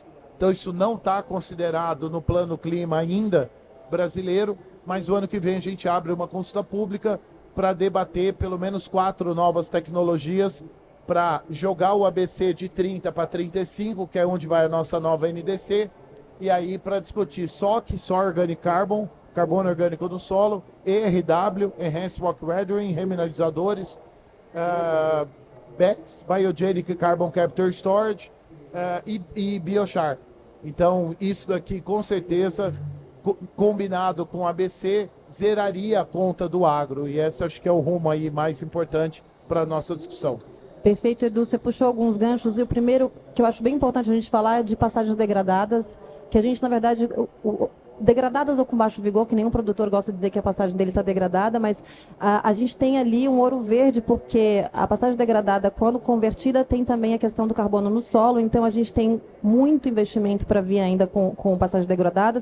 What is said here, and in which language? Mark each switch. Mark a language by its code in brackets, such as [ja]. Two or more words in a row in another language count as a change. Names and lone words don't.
[pt] Então, isso não está considerado no plano clima ainda brasileiro, mas o ano que vem a gente abre uma consulta pública para debater pelo menos 4 novas tecnologias para jogar o ABC de 30 para 35, que é onde vai a nossa nova NDC, e aí para discutir SOC, [en] Soil Organic Carbon, [pt] carbono orgânico do solo, ERW, [en] Enhanced Rock Weathering, [pt] remineralizadores, BECS, [en] Biogenic Carbon Capture Storage, [pt] e Biochar. Então, isso daqui, com certeza, combinado com a ABC, zeraria a conta do agro. E esse acho que é o rumo aí mais importante para a nossa discussão. Perfeito, Edu. Você puxou alguns ganchos, e o primeiro que eu acho bem importante a gente falar é de passagens degradadas, que a gente, na verdade, degradadas ou com baixo vigor, que nenhum produtor gosta de dizer que a passagem dele está degradada, mas a gente tem ali um ouro verde, porque a passagem degradada, quando convertida, tem também a questão do carbono no solo, então a gente tem muito investimento para vir ainda com passagens degradadas.